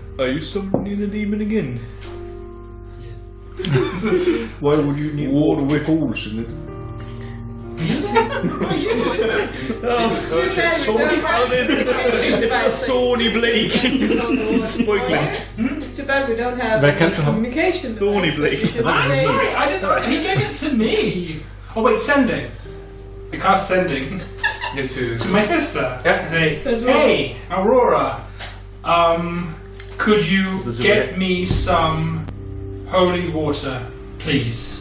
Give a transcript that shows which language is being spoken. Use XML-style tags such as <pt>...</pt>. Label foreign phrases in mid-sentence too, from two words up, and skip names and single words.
<en>Are you summoning the demon again? Yes. Why would you need water with holes in it? What are you doing? It's a Thorny Blake. He's spoiling. It's too bad we don't have</en> <da>Hvad kan du have?</da> <en>communication. Thorny Blake. I'm sorry, I didn't know. He gave it to me. Oh wait, sending. We cast sending to my sister. Yeah. Say, hey, Aurora, could you get me some holy water, please?</en>